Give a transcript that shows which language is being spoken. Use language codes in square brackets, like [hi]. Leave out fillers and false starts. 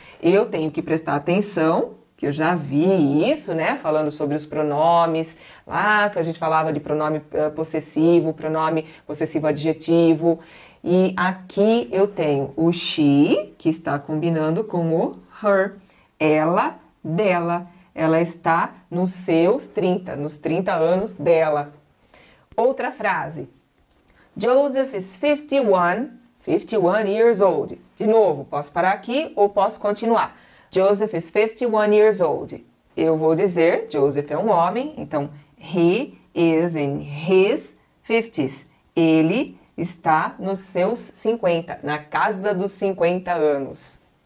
[pt] Eu tenho que prestar atenção, que eu já vi isso, né, falando sobre os pronomes, lá que a gente falava de pronome possessivo, pronome possessivo adjetivo, e aqui eu tenho o she, que está combinando com o her, ela, dela, ela está nos seus 30, nos 30 anos dela. Outra frase, [en] Joseph is 51 years old. [pt] De novo, posso parar aqui ou posso continuar. [en] Joseph is 51 years old. [pt] Eu vou dizer, Joseph é um homem, então [en] he is in his 50s. [pt] Ele está nos seus 50, na casa dos 50 anos.